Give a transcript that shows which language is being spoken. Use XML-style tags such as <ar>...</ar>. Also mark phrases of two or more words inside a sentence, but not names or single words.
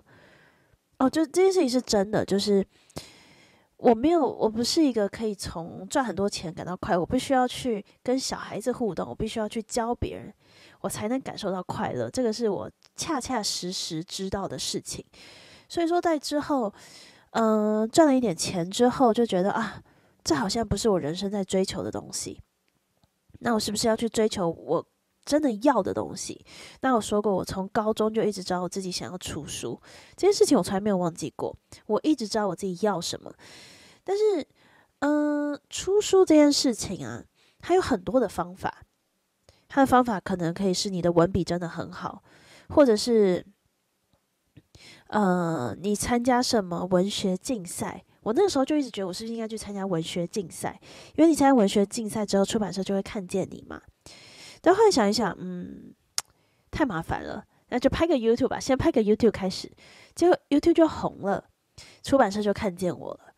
<zh>就這件事情是真的，就是我不是一個可以從賺很多錢感到快樂，我必須要去跟小孩子互動，我必須要去教別人，我才能感受到快樂。這個是我恰恰實實知道的事情。所以說，在之後，賺了一點錢之後，就覺得這好像不是我人生在追求的東西。那我是不是要去追求我真的要的東西？那我說過，我從高中就一直知道我自己想要出書，這件事情我從來沒有忘記過。我一直知道我自己要什麼，但是，出書這件事情它有很多的方法。它的方法可能可以是你的文筆真的很好，或者是，你參加什麼文學競賽。我那個時候就一直覺得，我是不是應該去參加文學競賽？因為你參加文學競賽之後，出版社就會看見你嘛。但後來想一想，太麻煩了，那就拍個 YouTube 吧，先拍個 YouTube 開始。結果 YouTube 就紅了，出版社就看見我了。</zh>